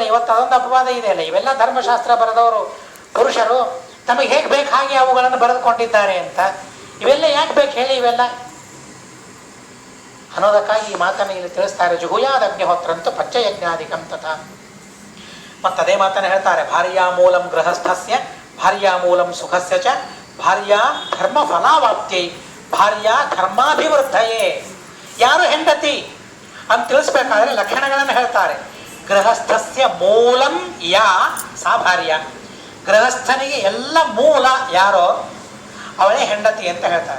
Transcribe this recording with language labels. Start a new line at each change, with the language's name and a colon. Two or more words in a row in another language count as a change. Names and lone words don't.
Kannada: ಇವತ್ತು ಅದೊಂದು ಅಪವಾದ ಇದೆ ಅಲ್ಲ, ಇವೆಲ್ಲ ಧರ್ಮಶಾಸ್ತ್ರ ಬರೆದವರು ಪುರುಷರು ತಮಗೆ ಹೇಗೆ ಬೇಕು ಹಾಗೆ ಅವುಗಳನ್ನು ಬರೆದುಕೊಂಡಿದ್ದಾರೆ ಅಂತ. ಇವೆಲ್ಲ ಯಾಕೆ ಬೇಕು ಹೇಳಿ ಇವೆಲ್ಲ ಅನ್ನೋದಕ್ಕಾಗಿ ಈ ಮಾತನ್ನು ಇಲ್ಲಿ ತಿಳಿಸ್ತಾರೆ.
Sanskrit: ಜುಹುಯಾದ ಅಗ್ನಿಹೋತ್ರಂತು ಪಂಚಯಜ್ಞಾಧಿಕಂ ತಥಾ.
Kannada: ಮತ್ತದೇ ಮಾತನ್ನು ಹೇಳ್ತಾರೆ,
Sanskrit: ಭಾರ್ಯಾ ಮೂಲಂ ಗೃಹಸ್ಥಸ್ಯ ಭಾರ್ಯಾ ಮೂಲಂ ಸುಖಸ್ಯ ಚ ಭಾರ್ಯಾ ಧರ್ಮ ಫಲಾವಾಪ್ತ್ಯೈ ಭಾರ್ಯಾ ಧರ್ಮಾಭಿವೃದ್ಧಯೇ.
Kannada: ಯಾರು ಹೆಂಡತಿ ಅಂತ ತಿಳಿಸ್ಬೇಕಾದ್ರೆ ಲಕ್ಷಣಗಳನ್ನು ಹೇಳ್ತಾರೆ.
Sanskrit: ಗೃಹಸ್ಥಸ್ಯ ಮೂಲಂ ಯಾ ಸಾ ಭಾರ್ಯ,
Kannada: ಗೃಹಸ್ಥನಿಗೆ ಎಲ್ಲ ಮೂಲ ಯಾರೋ ಅವಳೇ ಹೆಂಡತಿ ಅಂತ ಹೇಳ್ತಾರೆ.